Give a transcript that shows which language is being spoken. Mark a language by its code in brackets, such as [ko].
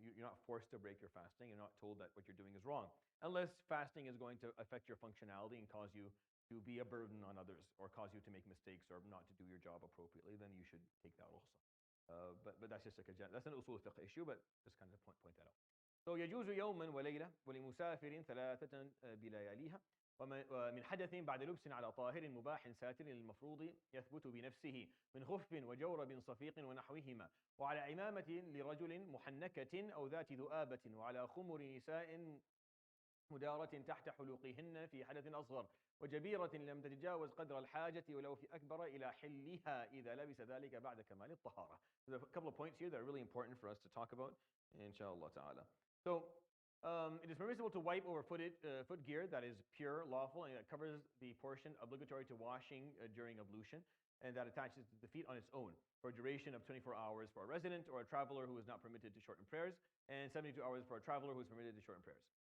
[en] You're not forced to break your fasting. You're not told that what you're doing is wrong. Unless fasting is going to affect your functionality and cause you to be a burden on others, or cause you to make mistakes, or not to do your job appropriately, then you should take that rukhsa. But that's just like that's an usul fiqh issue, but just kind of point that out. [ar] So يجوز يوما وليلة ولمسافر 3 بلياليها ومن حدث بعد لبس على طاهر مباح ساتر للمفروض يثبت بنفسه من خف وجورب صفيق ونحوهما وعلى عمامة لرجل محنكة أو ذات ذؤابة وعلى خمر نساء مدارة تحت حلوقهن في حدث أصغر وجبيرة لم تتجاوز قدر الحاجة ولو في أكبر إلى حلها إذا لبس ذلك بعد كمال الطهارة. [en] There's a couple of points here that are really important for us to talk about, inshallah ta'ala. So, it is permissible to wipe over foot gear that is pure, lawful, and that covers the portion obligatory to washing during ablution, and that attaches to the feet on its own for a duration of 24 hours for a resident or a traveler who is not permitted to shorten prayers, and 72 hours for a traveler who is permitted to shorten prayers.